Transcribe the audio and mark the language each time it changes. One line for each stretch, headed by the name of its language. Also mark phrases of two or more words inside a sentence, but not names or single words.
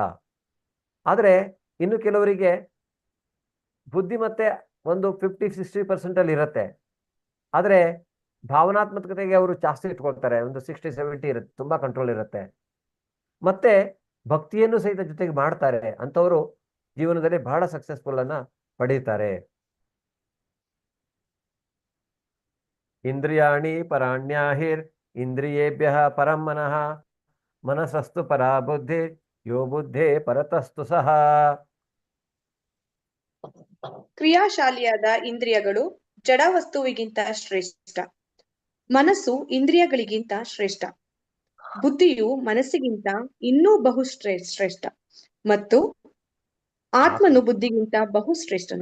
Kannada: ಆದರೆ ಇನ್ನು ಕೆಲವರಿಗೆ ಬುದ್ಧಿ ಮತ್ತೆ ಒಂದು 50-60% ಅಲ್ಲಿ ಇರುತ್ತೆ, ಆದರೆ ಭಾವನಾತ್ಮಕತೆಗೆ ಅವರು ಜಾಸ್ತಿ ಇಟ್ಕೊಳ್ತಾರೆ, ಒಂದು 60-70 ಇರುತ್ತೆ, ತುಂಬಾ ಕಂಟ್ರೋಲ್ ಇರುತ್ತೆ. ಮತ್ತೆ ಭಕ್ತಿಯನ್ನು ಸಹಿತ ಜೊತೆಗೆ ಮಾಡ್ತಾರೆ, ಅಂಥವರು ಜೀವನದಲ್ಲಿ ಬಹಳ ಸಕ್ಸಸ್ಫುಲ್ ಅನ್ನ ಪಡೀತಾರೆ.
Sanskrit: ಇಂದ್ರಿಯಾಣಿ ಪರಾಣ್ಯಾಹಿರ್ ಇಂದ್ರಿಯೇಭ್ಯ ಪರಂ ಮನಃ ಮನಸಸ್ತು ಪರಾ ಬುದ್ಧಿ ಯೋ ಬುದ್ಧೇ ಪರತಸ್ತು ಸಹ.
Kannada: ಕ್ರಿಯಾಶಾಲಿಯಾದ ಇಂದ್ರಿಯಗಳು ಜಡ ವಸ್ತುವಿಗಿಂತ ಶ್ರೇಷ್ಠ, ಮನಸ್ಸು ಇಂದ್ರಿಯಗಳಿಗಿಂತ ಶ್ರೇಷ್ಠ, ಬುದ್ಧಿಯು ಮನಸ್ಸಿಗಿಂತ ಇನ್ನೂ ಬಹು ಶ್ರೇಷ್ಠ, ಮತ್ತು ಆತ್ಮನು ಬುದ್ಧಿಗಿಂತ ಬಹು ಶ್ರೇಷ್ಠನು.